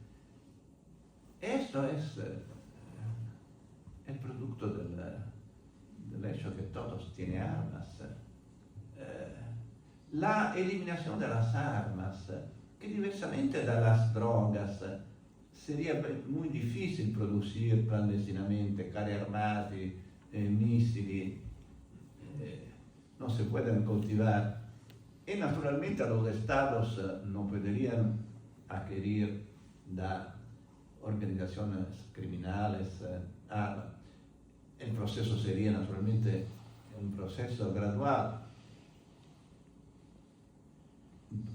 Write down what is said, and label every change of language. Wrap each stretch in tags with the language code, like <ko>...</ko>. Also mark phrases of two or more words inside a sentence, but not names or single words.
<es>Esto es el producto del hecho que todos tienen armas. La eliminación de las armas, que diversamente de las drogas, sería muy difícil producir clandestinamente</es> <it>carri armati, missili,</it> <es>no se pueden cultivar. Y naturalmente los estados no podrían adquirir de organizaciones criminales armas. El proceso sería naturalmente un proceso gradual.</es>